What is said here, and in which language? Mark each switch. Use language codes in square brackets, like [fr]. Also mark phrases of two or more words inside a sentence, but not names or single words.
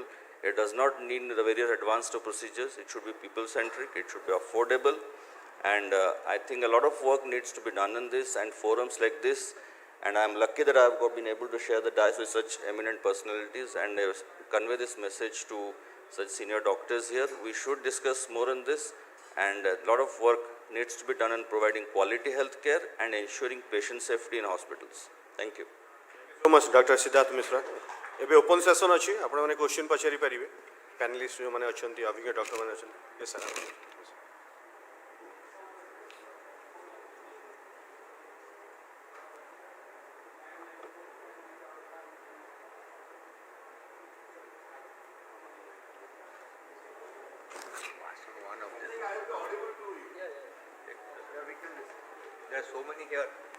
[en] It does not need the various advanced procedures. It should be people-centric, it should be affordable, and I think a lot of work needs to be done in this, and forums like this, and I am lucky that I have been able to share the dais with such eminent personalities and convey this message to such senior doctors here. We should discuss more on this, and a lot of work needs to be done in providing quality health care and ensuring patient safety in hospitals. Thank you. So much, Dr. Siddharth Misra. [or] ଏବେ [en] open session [or] ଅଛି, ଆପଣମାନେ କ୍ୱେଶ୍ଚିନ୍ ପଚାରି ପାରିବେ ପ୍ୟାନେଲିଷ୍ଟ ଯେଉଁମାନେ ଅଛନ୍ତି, ଅଭିଜ୍ଞ ଡକ୍ଟରମାନେ ଅଛନ୍ତି. [en] Yes, sir. There are so many here.